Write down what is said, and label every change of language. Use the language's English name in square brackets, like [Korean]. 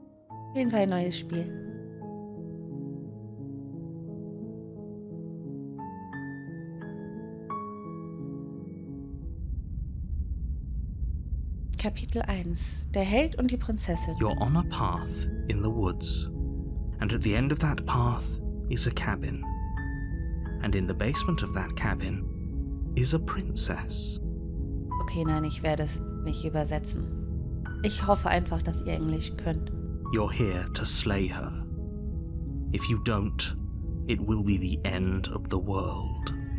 [German] Auf jeden Fall ein neues Spiel. Kapitel 1. Der Held und die Prinzessin. [English] You're on a path in the woods, and at the end of that path is a cabin. And in the basement of that cabin is a princess. [German] Okay, nein, ich werde es nicht übersetzen. Ich hoffe einfach, dass ihr Englisch könnt. [English] You're here to slay her. If you don't, it will be the end of the world.